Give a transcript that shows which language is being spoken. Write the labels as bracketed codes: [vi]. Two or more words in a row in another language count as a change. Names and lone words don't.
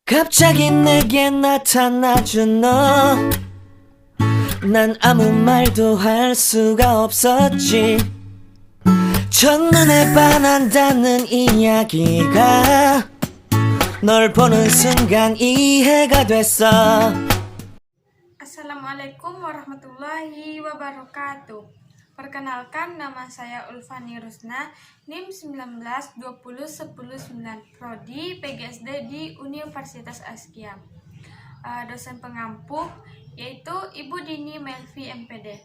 [ko] 갑자기 내게 나타나준 너, 난 아무 말도 할 수가 없었지. 첫눈에 반한다는 이야기가 널 보는 순간 이해가 됐어. [ar] السلام عليكم ورحمة الله وبركاته. [id] Perkenalkan, nama saya Ulfani Rusna, NIM 19201019, Prodi PGSD di Universitas Askia. Dosen pengampu yaitu Ibu Dini Melvi MPD.